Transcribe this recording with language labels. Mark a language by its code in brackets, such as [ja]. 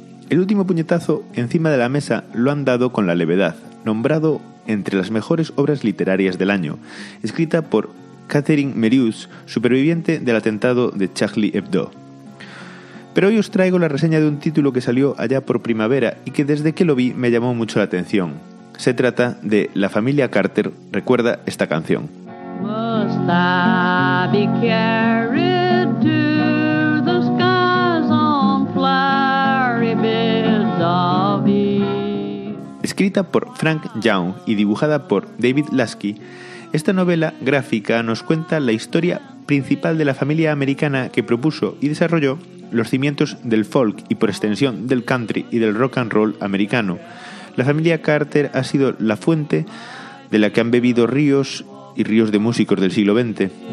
[es] El último puñetazo encima de la mesa lo han dado con La Levedad, nombrado entre las mejores obras literarias del año, escrita por Catherine Merius, superviviente del atentado de Charlie Hebdo. Pero hoy os traigo la reseña de un título que salió allá por primavera y que desde que lo vi me llamó mucho la atención. Se trata de La familia Carter recuerda esta canción. [en] Must I be carried to the skies on flowery beds of you? [es] Escrita por Frank Young y dibujada por David Lasky, esta novela gráfica nos cuenta la historia principal de la familia americana que propuso y desarrolló los cimientos del folk y por extensión del country y del rock and roll americano. La familia Carter ha sido la fuente de la que han bebido ríos y ríos de músicos del siglo XX.